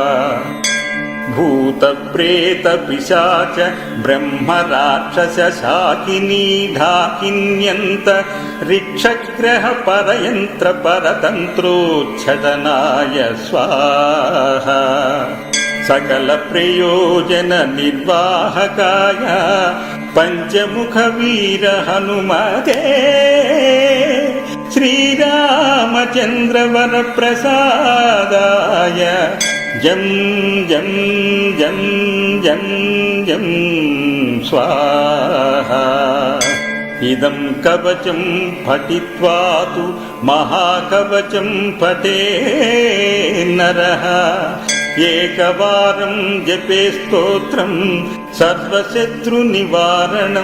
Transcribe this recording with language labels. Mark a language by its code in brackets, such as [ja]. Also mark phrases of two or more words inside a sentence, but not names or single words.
[sa] भूतप्रेतपिशाच ब्रह्मराक्षसशाकिनी ढाकिन्यन्त ऋक्षग्रह परयन्त्र परतन्त्रोच्छटनाय स्वाहा। सकलप्रयोजन निर्वाहकाय पञ्चमुखवीर हनुमते श्रीरामचन्द्रवरप्रसादाय జం జం జం జం జం స్వాహా. ఇదం కవచం పఠిత్వా తు మహాకవచం పఠే నరః. ఏకవారం జపే స్తోత్రం సర్వశత్రు నివారణం.